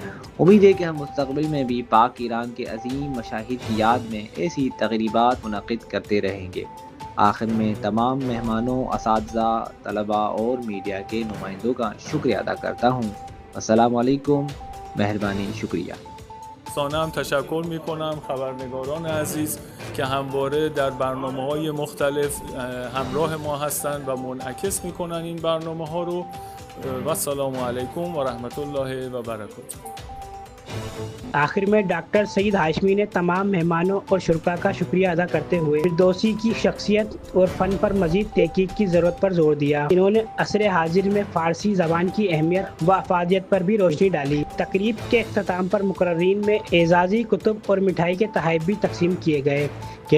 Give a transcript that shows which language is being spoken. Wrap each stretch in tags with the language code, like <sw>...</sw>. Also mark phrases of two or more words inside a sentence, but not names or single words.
<ur>امید ہے کہ ہم مستقبل میں بھی پاک ایران کے عظیم مشاہیر کی یاد میں ایسی تقریبات منعقد کرتے رہیں گے۔ آخر میں تمام مہمانوں، اساتذہ، طلباء اور میڈیا کے نمائندوں کا شکریہ ادا کرتا ہوں۔</ur> <ar>السلام علیکم،</ar> <ur>مہربانی، شکریہ۔</ur> <fa>هم تشکر میکنم خبرنگاران عزیز که همواره در برنامه‌های مختلف همراه ما هستند و منعکس میکنن این برنامه‌ها رو و</fa> <ar>السلام علیکم و رحمت الله و برکاته۔</ar> <ur>آخر میں ڈاکٹر سعید ہاشمی نے تمام مہمانوں اور شرکاء کا شکریہ ادا کرتے ہوئے فردوسی کی شخصیت اور فن پر مزید تحقیق کی ضرورت پر زور دیا۔ انہوں نے عصر حاضر میں فارسی زبان کی اہمیت و افادیت پر بھی روشنی ڈالی۔ تقریب کے اختتام پر مقررین میں اعزازی کتب اور مٹھائی کے تحائف بھی تقسیم کیے گئے۔</ur>